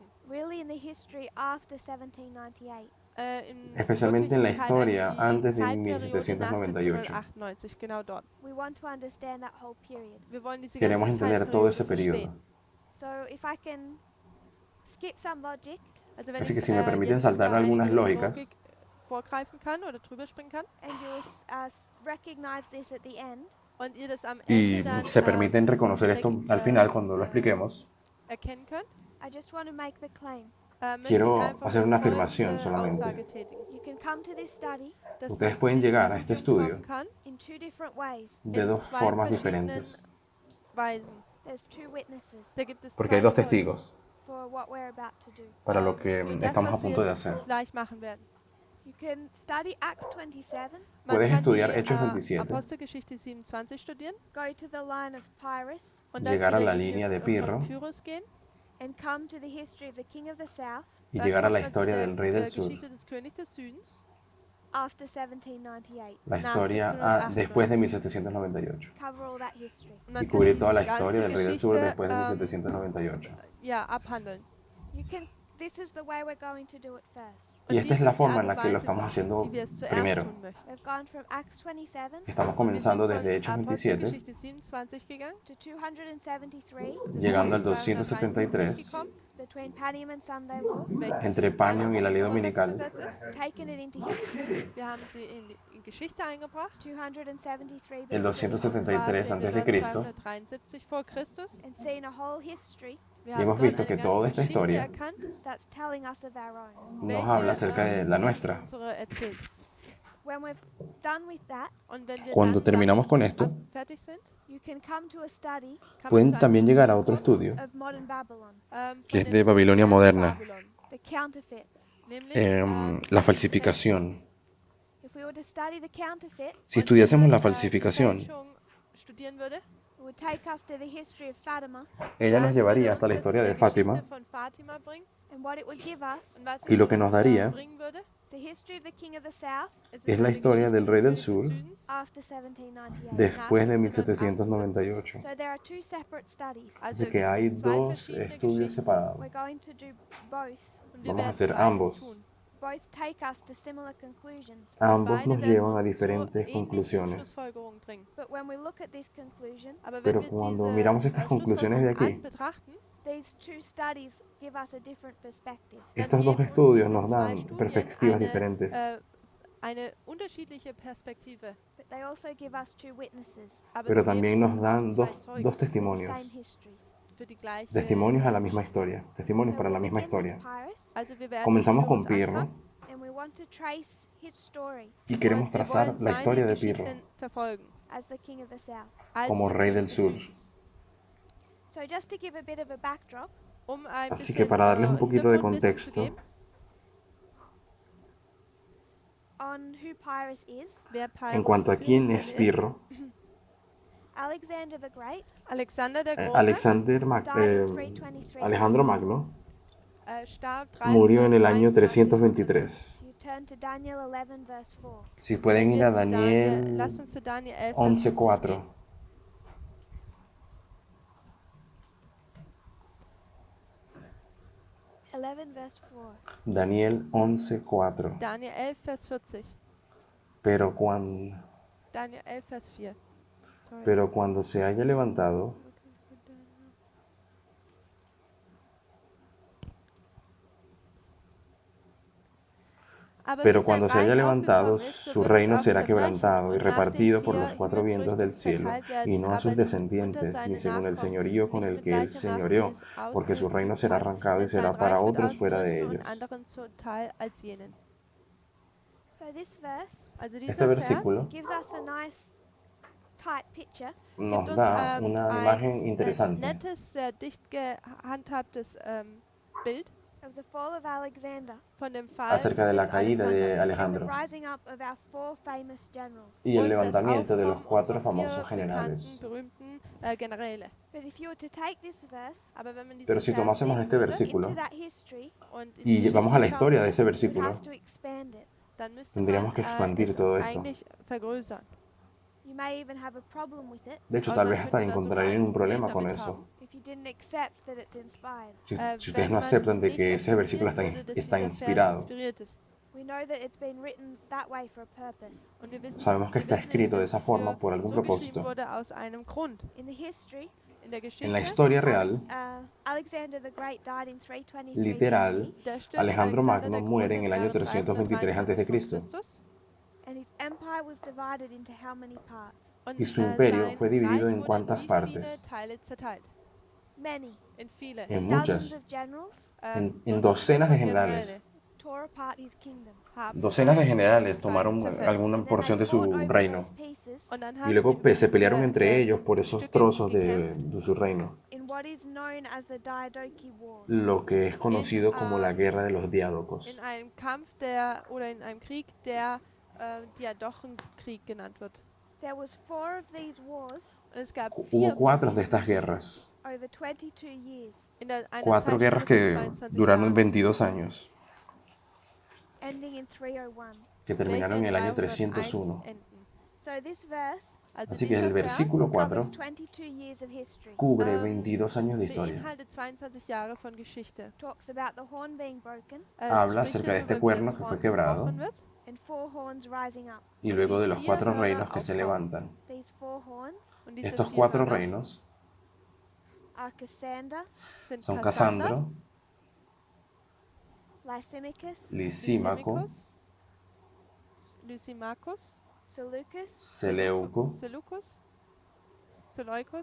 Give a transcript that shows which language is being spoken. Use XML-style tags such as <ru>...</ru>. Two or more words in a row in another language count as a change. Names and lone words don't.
<en>Really in the history after 1798.</en> <es>especialmente en la</es> <de>Wirklichkeit</de> <es>historia</es> <de>eigentlich</de> <es>antes</es> <de>die</de> <es>de</es> <de>Zeitperiode nach 1798. 1798, genau dort.</de> <en>We want to understand that whole period.</en> <de>Wir wollen diese</de> <es>Queremos</es> <de>ganze</de> <es>entender todo</es> <de>Zeitperiode</de> <es>ese periodo.</es> <de>verstehen.</de> <en>So if I can skip some logic</en> <de>Also wenn</de> <es>Así</es> <de>ich</de> <es>que si me permiten</es> <de>jetzt</de> <es>saltar</es> <de>über</de> <es>algunas</es> <de>eine gewisse</de> <es>lógicas,</es> <de>Logik vorgreifen kann oder drüber springen kann</de> <en>and you'll recognize this at the end,</en> <de>und ihr das am</de> <es>y</es> <de>Ende dann</de> <es>se permiten reconocer esto al final cuando lo expliquemos,</es> <de>erkennen könnt,</de> <en>I just want to make the claim.</en> <de>möchte</de> <es>Quiero</es> <de>ich einfach</de> <es>hacer una</es> <de>folgende</de> <es>afirmación solamente.</es> <de>Aussage tätigen.</de> <en>You can come to this study</en> <de>Dass</de> <es>Ustedes</es> <de>man zu</de> <es>pueden</es> <de>diesem</de> <es>llegar a este</es> <de>Studium</de> <es>estudio</es> <de>kommen kann</de> <en>in two different ways.</en> <es>de</es> <de>in</de> <es>dos</es> <de>zwei</de> <es>formas</es> <de>verschiedenen</de> <es>diferentes,</es> <de>Weisen.</de> <en>There's two witnesses</en> <de>Da gibt es</de> <es>porque hay</es> <de>zwei</de> <es>dos</es> <de>Zeugen,</de> <es>testigos</es> <en>for what we're about to do.</en> <es>para lo que</es> <de>für das,</de> <es>estamos a</es> <de>was wir</de> <es>punto de</es> <de>jetzt</de> <es>hacer.</es> <de>gleich machen werden.</de> <en>You can study Acts 27,</en> <de>Man</de> <es>Puedes</es> <de>kann</de> <es>estudiar</es> <de>die</de> <es>Hechos 27,</es> <de>Apostelgeschichte 27 studieren</de> <en>go to the line of Pyrrhus,</en> <de>und dann</de> <es>llegar</es> <de>zu</de> <es>a</es> <de>der</de> <es>la</es> <de>Linie</de> <es>línea de</es> <de>von</de> <es>Pirro</es> <de>Pyrrhus gehen.</de> <en>and come to the history of the king of the south</en> <es>y</es> <de>Dann</de> <es>llegar a</es> <de>kommt</de> <es>la</es> <de>man zu</de> <es>historia</es> <de>der</de> <es>del rey del sur,</es> <de>Geschichte des Königs des Südens</de> <en>after 1798.</en> <es>la</es> <de>nach</de> <es>historia</es> <de>1798.</de> <es>después de 1798,</es> <en>Cover all that history.</en> <de>und man</de> <es>y</es> <de>kann</de> <es>cubrir toda</es> <de>diese</de> <es>la historia del</es> <de>ganze</de> <es>rey del sur</es> <de>Geschichte</de> <es>después de 1798.</es> <de>ja, abhandeln.</de> <en>You can. This is the way we're going to do it first.</en> <de>Und</de> <es>Y esta es</es> <de>dies</de> <es>la</es> <de>die</de> <es>forma</es> <de>Art</de> <es>en la</es> <de>und</de> <es>que lo</es> <de>Weise,</de> <es>estamos haciendo</es> <de>wie wir es zuerst</de> <es>primero.</es> <de>tun möchten.</de> <en>We've gone from Acts 27</en> <es>Estamos</es> <de>Und wir sind</de> <es>comenzando</es> <de>von</de> <es>desde Hechos 27,</es> <de>Apostelgeschichte 27 gegangen,</de> <en>to 273.</en> <de>wir</de> <es>llegando</es> <de>sind</de> <es>al</es> <de>zu 273</de> <es>273,</es> <de>gekommen,</de> <en>It's between Panium and Sunday law.</en> <de>welches</de> <es>entre</es> <de>zwischen</de> <es>Panion y la ley</es> <de>und</de> <es>dominical,</es> <de>Sonntagsgesetz ist.</de> <en>Taken it into history.</en> <de>Wir haben sie in Geschichte eingebracht. 273</de> <es>el</es> <en>BC.</en> <de>273 sehen wir</de> <es>antes de</es> <de>dort</de> <es>Cristo,</es> <de>273 vor Christus.</de> <en>And seen a whole history</en> <de>Wir</de> <es>Y</es> <de>haben</de> <es>hemos</es> <de>dort</de> <es>visto</es> <de>eine</de> <es>que</es> <de>ganze</de> <es>toda esta</es> <de>Geschichte</de> <es>historia</es> <de>erkannt,</de> <en>that's telling us of our own.</en> <es>nos habla acerca de la</es> <de>die</de> <es>nuestra.</es> <de>unsere erzählt.</de> <en>When we've done with that,</en> <de>Und wenn wir</de> <es>Cuando</es> <de>dann</de> <es>terminamos con</es> <de>damit</de> <es>esto,</es> <de>fertig sind,</de> <en>you can come to a study</en> <de>kann man</de> <es>pueden</es> <de>zu einem</de> <es>también llegar a otro</es> <de>Studium</de> <es>estudio</es> <en>of modern Babylon,</en> <de>kommen,</de> <es>que</es> <de>von</de> <es>es</es> <de>dem</de> <es>de Babilonia</es> <de>modernen</de> <es>moderna,</es> <de>Babylon.</de> <en>the counterfeit.</en> <de>Nämlich</de> <es>la falsificación.</es> <en>If we were to study the counterfeit,</en> <es>Si estudiásemos la</es> <de>die</de> <es>falsificación,</es> <de>Fälschung studieren würde,</de> <en>it would take us to the history of Fatima,</en> <es>ella nos</es> <de>dann</de> <es>llevaría</es> <de>würde</de> <es>hasta la</es> <de>uns das</de> <es>historia</es> <de>zu</de> <es>de</es> <de>der</de> <es>Fátima</es> <de>Geschichte von Fatima bringen.</de> <en>and what it would give us</en> <de>Und was</de> <es>y</es> <de>es</de> <es>lo que nos</es> <de>uns,</de> <es>daría</es> <de>bringen würde,</de> <en>is the history of the king of the south</en> <es>es la</es> <de>eine</de> <es>historia del</es> <de>Geschichte</de> <es>rey del</es> <de>des</de> <es>sur</es> <de>Königs des Südens.</de> <en>after 1798.</en> <es>después de 1798.</es> <en>So there are two separate studies.</en> <de>Also</de> <es>Así que hay</es> <de>gibt es zwei</de> <es>dos</es> <de>verschiedene</de> <es>estudios</es> <de>Geschichten</de> <es>separados.</es> <en>We're going to do both.</en> <de>und wir</de> <es>Vamos a</es> <de>werden</de> <es>hacer</es> <de>beides</de> <es>ambos.</es> <de>tun.</de> <en>Both take us to similar conclusions.</en> <es>Ambos</es> <de>Beide</de> <es>nos</es> <de>werden</de> <es>llevan a</es> <de>uns zu</de> <es>diferentes</es> <de>ähnlichen</de> <es>conclusiones.</es> <de>Schlussfolgerungen bringen.</de> <en>But when we look at this conclusion,</en> <de>Aber wenn</de> <es>Pero</es> <de>wir</de> <es>cuando</es> <de>diese</de> <es>miramos estas conclusiones de</es> <de>Schlussfolgerungen</de> <es>aquí,</es> <de>betrachten,</de> <en>these two studies give us a different perspective.</en> <de>dann</de> <es>estos dos</es> <de>geben uns</de> <es>estudios</es> <de>diese</de> <es>nos</es> <de>zwei</de> <es>dan</es> <de>Studien</de> <es>perspectivas diferentes,</es> <de>eine unterschiedliche Perspektive.</de> <en>But they also give us two witnesses,</en> <de>Aber</de> <es>pero</es> <de>sie geben</de> <es>también</es> <de>uns</de> <es>nos</es> <de>auch</de> <es>dan</es> <de>zwei</de> <es>dos</es> <de>Zeugen</de> <es>testimonios,</es> <en>same histories.</en> <de>für die gleiche</de> <es>testimonios a la misma historia, testimonios</es> <en>So</en> <es>para la</es> <en>we'll</en> <es>misma</es> <en>begin with</en> <es>historia.</es> <en>Pyrrhus,</en> <de>Also wir werden</de> <es>Comenzamos</es> <de>mit</de> <es>con</es> <de>Pyrrhus</de> <es>Pirro</es> <de>anfangen</de> <en>and we want to trace his story</en> <es>y queremos</es> <de>und wir</de> <es>trazar</es> <de>wollen</de> <es>la</es> <de>seine</de> <es>historia de Pirro</es> <de>Geschichten verfolgen.</de> <en>as the king of the south.</en> <de>Als</de> <es>como</es> <de>der</de> <es>rey</es> <de>König</de> <es>del</es> <de>des</de> <es>sur.</es> <de>Südens.</de> <en>So just to give a bit of a backdrop,</en> <es>Así que para darles un poquito de contexto,</es> <en>on who Pyrrhus is,</en> <es>en cuanto a quién es Pirro,</es> <en>Alexander the Great</en> <de>Alexander der Große</de> <en>died in 323</en> <es>Alejandro</es> <en>BC.</en> <es>Magno</es> <de>starb</de> <es>murió en el año 323.</es> <de>323.</de> <en>You turn to Daniel 11 verse 4.</en> <es>Si pueden ir a Daniel</es> <de>Lass uns zu Daniel 11, Vers</de> <es>11:4.</es> <de>40 gehen.</de> <en>11 verse 4.</en> <es>Daniel 11:4.</es> <de>Daniel 11, Vers 40.</de> <es>Pero cuando,</es> <de>Daniel 11, Vers 4. Sorry.</de> <es>pero cuando se haya levantado, pero cuando se haya levantado, su reino será quebrantado y repartido por los cuatro vientos del cielo, y no a sus descendientes, ni según el señorío con el que él señoreó, porque su reino será arrancado y será para otros fuera de ellos.</es> <en>So this verse</en> <de>Also</de> <es>Este</es> <de>dieser</de> <es>versículo</es> <en>gives us a nice tight picture</en> <es>nos da una imagen interesante</es> <de>nettes, sehr dicht gehandhabtes Bild</de> <en>of the fall of Alexander</en> <de>von dem Fall</de> <es>acerca de la</es> <de>des</de> <es>caída de</es> <de>Alexanders</de> <en>and the</en> <es>Alejandro</es> <en>rising up of our four famous generals.</en> <es>y el</es> <de>und das</de> <es>levantamiento de los</es> <de>Aufkommen</de> <es>cuatro</es> <de>unserer</de> <es>famosos</es> <de>vier bekannten,</de> <es>generales.</es> <de>berühmten Generäle.</de> <en>But if you were to take this verse</en> <de>Aber wenn man diesen</de> <es>Pero si</es> <de>Vers</de> <es>tomásemos</es> <de>nehmen</de> <es>este</es> <de>würde</de> <es>versículo</es> <en>into that history,</en> <de>und in die</de> <es>y vamos a la</es> <de>Geschichte</de> <es>historia de</es> <de>schauen</de> <es>ese</es> <en>you'd</en> <es>versículo,</es> <en>have to expand it.</en> <de>dann müsste</de> <es>tendríamos</es> <de>man</de> <es>que expandir</es> <de>es</de> <es>todo esto.</es> <de>eigentlich vergrößern.</de> <en>You may even have a problem with it</en> <es>De hecho,</es> <de>Und</de> <es>tal</es> <de>man</de> <es>vez hasta</es> <de>könnte da sogar</de> <es>encontrarían</es> <de>ein</de> <es>un</es> <de>Problem</de> <es>problema con</es> <de>damit</de> <es>eso.</es> <de>haben.</de> <en>if you didn't accept that it's inspired.</en> <es>Si</es> <de>Wenn</de> <es>ustedes no</es> <de>man</de> <es>aceptan de</es> <de>nicht</de> <es>que ese versículo</es> <de>akzeptieren würde, dass</de> <es>está</es> <de>dieser Vers</de> <es>inspirado,</es> <de>inspiriert ist.</de> <en>We know that it's been written that way for a purpose.</en> <de>Und wir wissen,</de> <es>sabemos que está</es> <de>nämlich,</de> <es>escrito de</es> <de>dass</de> <es>esa</es> <de>es</de> <es>forma</es> <de>für</de> <es>por algún</es> <de>so geschrieben</de> <es>propósito.</es> <de>wurde aus einem Grund.</de> <en>In the history,</en> <de>In der</de> <es>En la</es> <de>Geschichte,</de> <es>historia real,</es> <en>Alexander the Great died in 323</en> <es>literal,</es> <en>BC,</en> <de>da stirbt</de> <es>Alejandro</es> <de>Alexander</de> <es>Magno</es> <de>der</de> <es>muere</es> <de>Große</de> <es>en</es> <de>im</de> <es>el año</es> <de>Jahre</de> <es>323</es> <de>323 vor</de> <es>a.C.</es> <de>Christus.</de> <en>and his empire was divided into how many parts?</en> <de>Und</de> <es>Y su imperio</es> <de>sein</de> <es>fue dividido</es> <de>Reich</de> <es>en</es> <de>wurde</de> <es>cuántas</es> <de>wie</de> <es>partes?</es> <de>viele Teile zerteilt?</de> <en>Many.</en> <de>In viele.</de> <es>En</es> <en>Dozens</en> <es>muchas,</es> <en>of generals</en> <es>en</es> <de>Dutzende</de> <es>docenas de</es> <de>von</de> <es>generales.</es> <de>Generäle</de> <en>tore apart his kingdom.</en> <de>haben</de> <es>Docenas de</es> <de>sein</de> <es>generales</es> <de>Reich</de> <es>tomaron</es> <de>zerfetzt.</de> <es>alguna</es> <en>And then</en> <es>porción</es> <en>they</en> <es>de su</es> <en>fought over</en> <es>reino</es> <en>those pieces</en> <de>Und dann</de> <es>y</es> <de>haben</de> <es>luego</es> <de>sie über</de> <es>se pelearon</es> <de>diese,</de> <es>entre ellos por esos</es> <de>Stücke</de> <es>trozos</es> <de>gekämpft.</de> <es>de su reino,</es> <en>in what is known as the Diadochi Wars.</en> <es>lo que es conocido como la guerra de los diádocos.</es> <de>in einem Kampf oder in einem Krieg, der Diadochenkrieg genannt wird.</de> <en>There was 4 of these wars</en> <de>Und es gab</de> <es>Hubo</es> <de>4 von</de> <es>cuatro de</es> <de>diesen</de> <es>estas</es> <de>Kriegen</de> <es>guerras,</es> <en>over 22 years,</en> <de>in einer</de> <es>cuatro guerras</es> <de>Zeitspanne von</de> <es>que</es> <de>22</de> <es>duraron</es> <de>Jahren,</de> <es>22 años,</es> <en>ending in 301.</en> <es>que</es> <de>welche</de> <es>terminaron en el año</es> <de>301</de> <es>301.</es> <de>enden.</de> <en>So this verse</en> <de>Also</de> <es>Así que el</es> <de>dieser Vers</de> <es>versículo 4</es> <en>covers 22 years of history.</en> <es>cubre</es> <de>Ähm,</de> <es>22 años de historia.</es> <de>beinhaltet 22 Jahre von Geschichte.</de> <en>Talks about the horn being broken</en> <de>Es</de> <es>Habla</es> <de>spricht</de> <es>acerca de este</es> <de>darüber, wie</de> <es>cuerno</es> <de>das</de> <es>que fue</es> <de>Horn</de> <es>quebrado</es> <de>gebrochen wird.</de> <en>and 4 horns rising up.</en> <es>Y luego de los 4</es> <de>Hörner</de> <es>reinos que se</es> <de>aufkommen.</de> <es>levantan.</es> <en>These 4 horns</en> <de>Und diese</de> <es>Estos</es> <de>4</de> <es>4</es> <de>Hörner</de> <es>reinos</es> <en>are Cassander,</en> <de>sind</de> <es>son</es> <de>Kassander,</de> <es>Casandro,</es> <en>Lysimachus,</en> <es>Lisímaco,</es> <de>Lysimachus,</de> <en>Seleucus,</en> <es>Seleuco</es> <de>Seleucus, Seleukos</de>